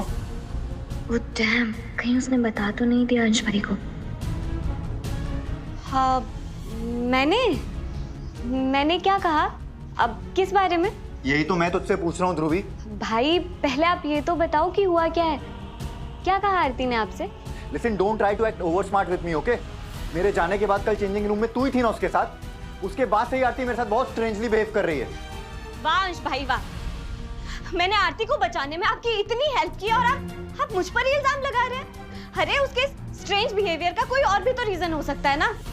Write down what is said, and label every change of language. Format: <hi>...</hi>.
<hi>वो डैम, कहीं उसने बता तो नहीं दिया अंशपरी को? हाँ, मैंने क्या कहा? अब किस बारे में? यही तो मैं तुझसे पूछ रहा हूँ ध्रुवी। भाई पहले आप ये तो बताओ कि हुआ क्या है। क्या कहा आरती ने आपसे?</hi> <en>Listen, don't try to act over smart with me, okay?</en> <hi>मेरे जाने के बाद कल चेंजिंग रूम में तू ही थी ना उसके साथ। उसके बाद से ही आरती मेरे साथ बहुत स्ट्रेंजली बिहेव कर रही है। वाह अंश भाई वाह, मैंने आरती को बचाने में आपकी इतनी हेल्प की और आप मुझ पर ही इल्जाम लगा रहे हैं। अरे उसके स्ट्रेंज बिहेवियर का कोई और भी तो रीजन हो सकता है ना।</hi>